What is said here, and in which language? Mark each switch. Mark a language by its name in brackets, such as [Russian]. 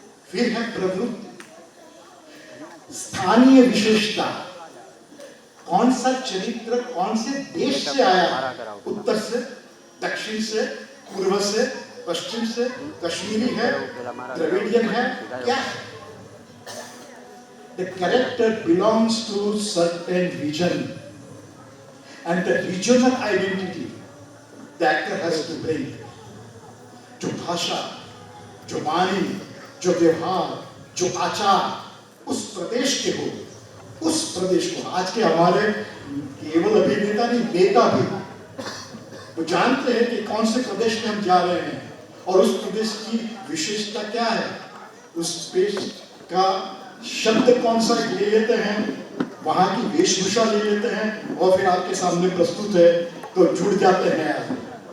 [Hindi] फिर है प्रवृत्ति, स्थानीय विशेषता, कौन सा चरित्र कौन से देश से आया, उत्तर से, दक्षिण से, पूर्व से, पश्चिम से, कश्मीरी है, द्रविडियन है, क्या है? [English] The character belongs to certain region and the regional identity the actor has to bring. [Hindi] जो भाषा, जो वाणी, जो व्यवहार, जो आचार उस प्रदेश के हो, उस प्रदेश को। आज के हमारे केवल अभिनेता नहीं, नेता भी वो जानते हैं कि कौन से प्रदेश में हम जा रहे हैं और उस प्रदेश की विशेषता क्या है, उस देश का शब्द कौन सा ले लेते हैं, वहां की वेशभूषा ले लेते हैं और फिर आपके सामने प्रस्तुत है तो जुड़ जाते हैं आप।